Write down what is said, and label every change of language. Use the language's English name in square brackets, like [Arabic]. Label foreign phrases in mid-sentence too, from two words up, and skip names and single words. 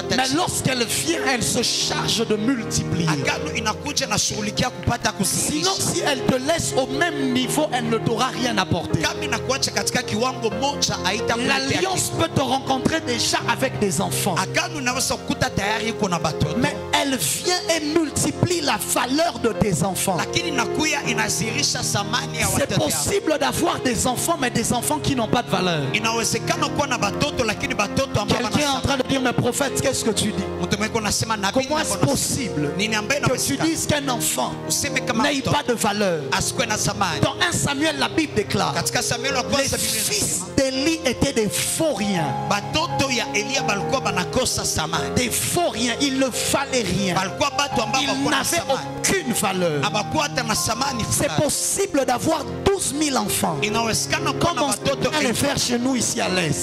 [French] Mais [Swahili] tajiri. [French] lorsqu'elle vient, elle se charge de multiplier. [Swahili] Agano inakuja na shughulikia kupata [French] Sinon, [Swahili] kusirisha. [French] si elle te laisse au même niveau, elle ne t'aura rien apporté. [Swahili] Kama inakuacha katika kiwango moja haitakuletea [French] L'alliance [Swahili] kitu. [French] peut te rencontrer déjà avec des enfants. [Swahili] Agano inaweza kukuta tayari iko na batoto. [French] Mais elle vient et multiplie la valeur de tes enfants. [Swahili] Lakini nakuya inazirisha thamani ya [French] C'est [Swahili] watoto yako. [French] possible d'avoir des enfants, mais des enfants qui n'ont pas de valeur. [Swahili] Inawezekana kuwa na batoto lakini batoto ambao [French] Quelqu'un est en train de dire, mais prophète, qu'est-ce que tu dis? [Swahili] mtu mweko nasema nabii [French] Comment est-ce possible [Swahili] nini ambaye [French] que tu [Swahili] inawezekana [French] dises qu'un enfant [Swahili] useme kama [French] n'ait [Swahili] mtoto [French] pas de valeur? [Swahili] asikuwe na thamani. [French] Dans 1 Samuel, la Bible déclare, [Swahili] Katika Samueli wa [French] les [Swahili] kwanza Biblia [French] fils [Swahili] inasema [French] des d'Élie étaient des vauriens. Des vauriens, il ne fallait rien. Ils n'avaient aucune valeur. C'est possible d'avoir 12 000 enfants, comme on peut le faire chez nous ici à l'Est.